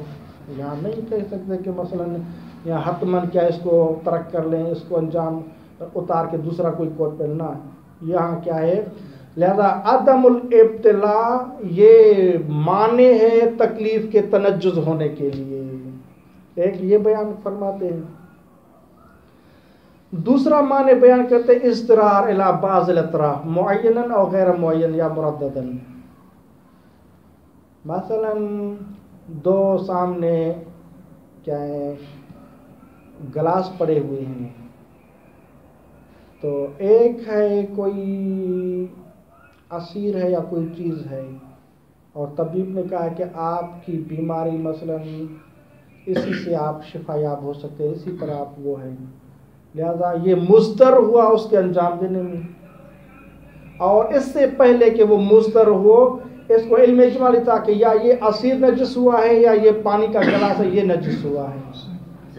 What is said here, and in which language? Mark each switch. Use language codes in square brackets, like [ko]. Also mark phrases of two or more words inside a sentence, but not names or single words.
[ur] یہاں نہیں کہہ سکتے کہ مثلا یہاں حتماً کیا اس کو ترک کر لیں، اس کو انجام اتار کے دوسرا کوئی کوٹ پہننا، یہاں کیا ہے۔ لہذا [ar] عدم الابتلا [ur] یہ معنی ہے تکلیف کے تنجز ہونے کے لیے، ایک یہ بیان فرماتے ہیں۔ دوسرا معنی بیان کرتے ہیں [ar] اضطرار الی بعض الاطراف معینا او غیر معین [ur] یا مرددا۔ مثلا دو سامنے کیا ہے گلاس پڑے ہوئے ہیں، تو ایک ہے کوئی عصیر ہے یا کوئی چیز ہے، اور طبیب نے کہا کہ آپ کی بیماری مثلا اسی سے آپ شفا یاب ہو سکتے ہیں، اسی پر آپ وہ ہیں، لہذا یہ مضطر ہوا اس کے انجام دینے میں، اور اس سے پہلے کہ وہ مضطر ہو اس کو علم اجمالی تھا کہ یا یہ عصیر نجس ہوا ہے یا یہ پانی کا گلاس ہے یہ نجس ہوا ہے۔